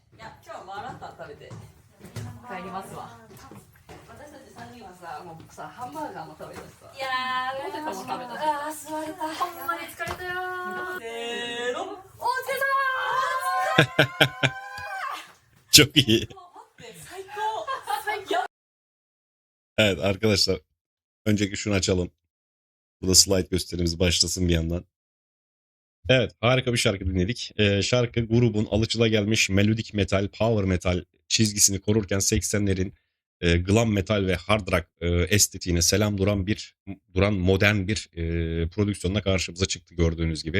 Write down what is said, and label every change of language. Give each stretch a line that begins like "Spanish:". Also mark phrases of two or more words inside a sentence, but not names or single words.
Japanese: いや、今日はマーラッタン食べて帰りますわ。私たち3人はさ、もうさ、ハンバーガーも食べたしさ。いやー、ポテトも食べたし。あー、座れた。ほんまに疲れたよー。せーの。お疲れ様 çok iyi. ー。待って、最高。最高。
Turkish: Evet arkadaşlar, önceki şunu açalım. Bu da slide gösterimiz başlasın bir yandan. Evet, harika bir şarkı dinledik. Şarkı grubun alışılagelmiş melodik metal, power metal çizgisini korurken 80'lerin glam metal ve hard rock estetiğine selam duran modern bir prodüksiyonla karşımıza çıktı gördüğünüz gibi.